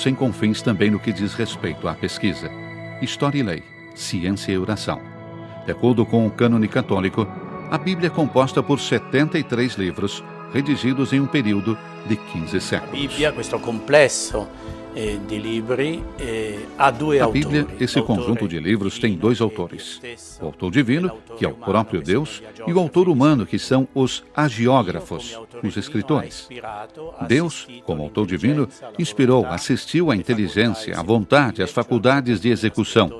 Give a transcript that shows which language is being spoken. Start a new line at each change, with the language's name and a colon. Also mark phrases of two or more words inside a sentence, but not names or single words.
Portuguese: sem confins também no que diz respeito à pesquisa, história e lei, ciência e oração. De acordo com o cânone católico, a Bíblia é composta por 73 livros, redigidos em um período de 15 séculos. A Bíblia,
Italian: questo complesso de libri, ha due
Portuguese: A Bíblia,
Italian: autori.
Portuguese: esse conjunto de livros, tem 2 autores. O autor divino, que é o próprio Deus, e o autor humano, que são os hagiógrafos, os escritores. Deus, como autor divino, inspirou, assistiu à inteligência, à vontade, às faculdades de execução.